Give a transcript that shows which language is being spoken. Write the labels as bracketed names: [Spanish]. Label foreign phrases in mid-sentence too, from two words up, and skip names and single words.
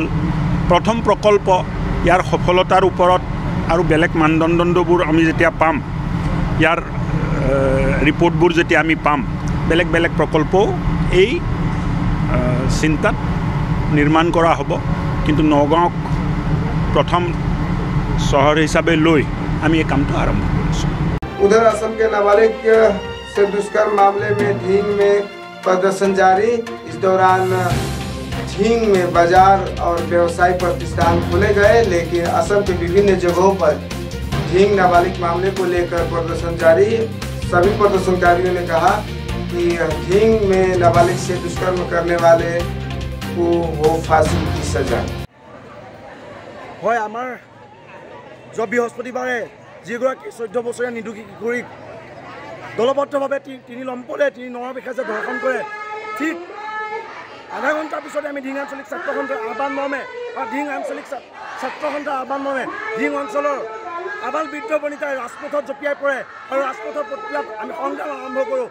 [Assamese] প্ৰথম প্ৰকল্প ইয়াৰ সফলতাৰ ওপৰত আৰু বেলেগ মানদণ্ডবোৰ আমি যেতিয়া পাম, ইয়াৰ ৰিপৰ্টবোৰ যেতিয়া আমি পাম, বেলেগ বেলেগ প্ৰকল্পও এই চিন্তাত নিৰ্মাণ কৰা হ'ব। কিন্তু নগাঁৱক প্ৰথম চহৰ হিচাপে লৈ আমি এই কামটো আৰম্ভ কৰিছোঁ। [Hindi] उधर असम के नाबालिग से दुष्कर्म मामले में ढींग में प्रदर्शन जारी। इस दौरान ढींग में बाजार और व्यवसायिक प्रतिष्ठान खोले गए, लेकिन असम के विभिन्न जगहों पर ढींग नाबालिग मामले को लेकर प्रदर्शन जारी। सभी प्रदर्शनकारियों ने कहा कि ढींग में नाबालिग से दुष्कर्म करने वाले को वो फांसी की सजा। [Assamese] হয়, আমাৰ যোৱা বৃহস্পতিবাৰে যিগৰাকী 14 বছৰীয়া নিৰ্দোষী কিশোৰীক দলবদ্ধভাৱে তিনি লম্পলে তিনি নৰবিষে যে ধৰ্ষণ কৰে, ঠিক আধা ঘণ্টাৰ পিছতে আমি ঢিং আঞ্চলিক ছাত্ৰ সন্থাৰ আহ্বান মৰ্মে বা ঢিং আঞ্চলিক ছাত্ৰ সন্থাৰ আহ্বান মৰ্মে ঢিং অঞ্চলৰ আবাল বৃদ্ধ বনিতাই ৰাজপথত জঁপিয়াই পৰে আৰু ৰাজপথৰ প্ৰতিবাদ আমি সংগ্ৰাম আৰম্ভ কৰোঁ।